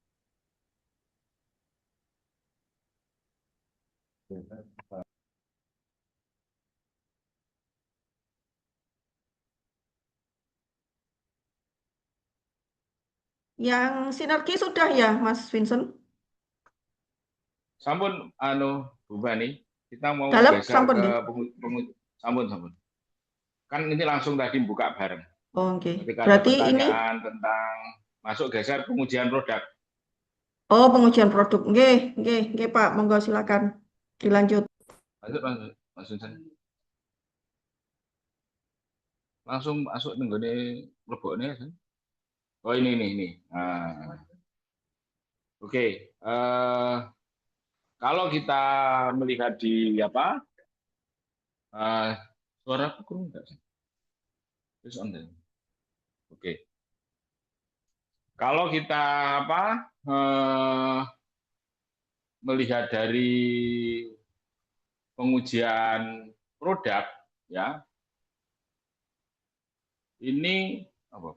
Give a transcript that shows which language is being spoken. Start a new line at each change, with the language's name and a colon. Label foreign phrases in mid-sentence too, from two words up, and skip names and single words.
Indonesian: Yang sinergi sudah ya, Mas Vincent? Sampun Bu Bani, kita mau Dalam geser sampun ke nggih? sampun. Kan ini langsung tadi buka bareng. Oh, oke. Ketika ada Berarti ini pertanyaan tentang masuk geser pengujian produk. oh pengujian produk. Nggih, Pak. Monggo silakan dilanjut. Lanjut, Mas Vincent. Langsung masuk nih gini leboknya. Oh ini. Nah. Oke. Kalau kita melihat di apa? Suara aku kurang enggak sih? Terus on then. Oke. Kalau kita apa? Melihat dari pengujian produk ya. Ini apa?